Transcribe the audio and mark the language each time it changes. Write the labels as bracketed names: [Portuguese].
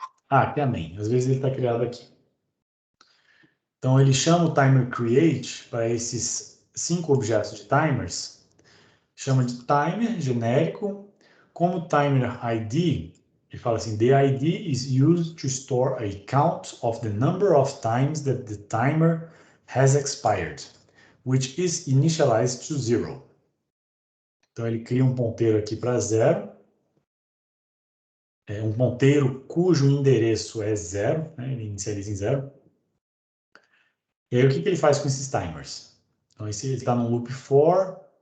[Portuguese] Ah, aqui amém. Às vezes ele está criado aqui. Então, ele chama o timer create para esses 5 objetos de timers, chama de timer genérico. Como timer ID, ele fala assim, [English] the ID is used to store a count of the number of times that the timer has expired, which is initialized to 0. [Portuguese] Então, ele cria um ponteiro aqui para 0, um ponteiro cujo endereço é 0, né? Ele inicializa em 0. E aí, o que ele faz com esses timers? Então, ele está no loop for.